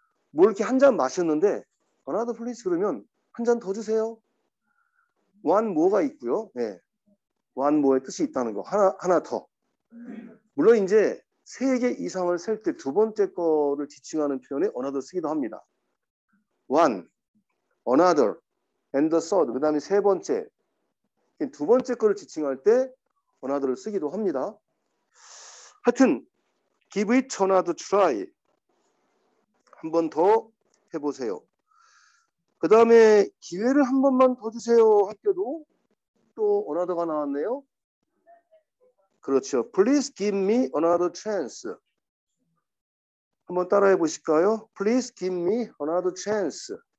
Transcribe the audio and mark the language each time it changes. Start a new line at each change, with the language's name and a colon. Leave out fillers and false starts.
Korean: 뭐 이렇게 한 잔 마셨는데
English: another please
Korean: 그러면 한 잔 더 주세요. one more가 있고요. 네. one more의 뜻이 있다는 거. 하나 더. 물론 이제 3개 이상을 셀 때 두 번째 거를 지칭하는 표현에 another 쓰기도 합니다.
English: one, another, and the third.
Korean: 그 다음에 세 번째. 두 번째 거를 지칭할 때 another를 쓰기도 합니다. 하여튼
English: give it another try.
Korean: 한 번 더 해보세요. 그 다음에 기회를 한 번만 더 주세요 할 때도 또 another가 나왔네요. 그렇죠.
English: Please give me another chance.
Korean: 한번 따라해 보실까요?
English: Please give me another chance.